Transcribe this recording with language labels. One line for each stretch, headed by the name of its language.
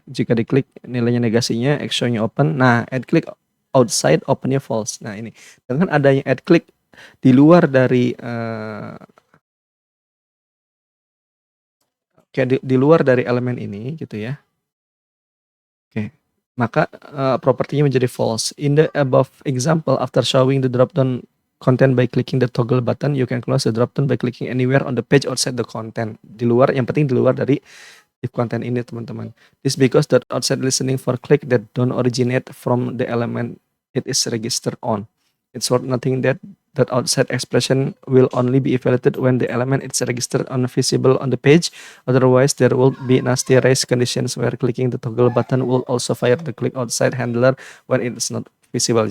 Indonesian: Jika diklik nilainya negasinya, X show-nya open. Nah, add click outside opennya false. Nah ini dengan adanya add click di luar dari kayak di luar dari elemen ini gitu ya. Oke, maka propertinya menjadi false.
English: In the above example, after showing the drop down content by clicking the toggle button, you can close the drop down by clicking anywhere on the page outside the content.
Indonesian: Di luar, yang penting di luar dari if content ini teman-teman.
English: This because that outside listening for click that don't originate from the element it is registered on. It's worth noting that outside expression will only be evaluated when the element is registered on visible on the page. Otherwise, there will be nasty race conditions where clicking the toggle button will also fire the click outside handler when it is not visible.